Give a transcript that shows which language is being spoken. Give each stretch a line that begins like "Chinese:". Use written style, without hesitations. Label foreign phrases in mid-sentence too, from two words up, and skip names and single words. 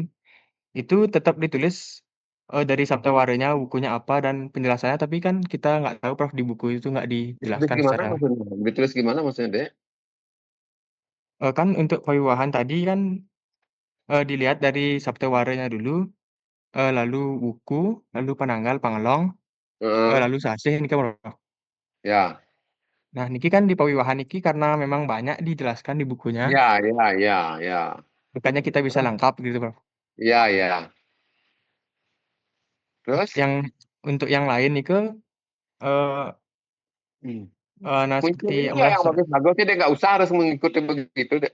Indonesian: Itu tetap ditulis, dari Saptawaranya bukunya apa dan penjelasannya, tapi kan kita nggak tahu, Prof, di buku itu nggak Ditulis dijelaskan gimana secara maksudnya? Ditulis gimana maksudnya, Dek? kan untuk Pawiwahan tadi kan, dilihat dari Saptawaranya dulu, lalu Wuku, lalu Penanggal, Pangelong, Heeh. lalu Sasih niki, Prof. Ya. Nah, niki kan di Pawiwahan niki karena memang banyak dijelaskan di bukunya, Ya, ya, ya, ya. makanya kita bisa lengkap gitu, Prof. Ya, ya. Terus? Yang untuk yang lain nike, eee Hmm. nah Muncul seperti ini yang ya udah yang bagus-bagus, Dek, nggak usah harus mengikuti begitu, Dek.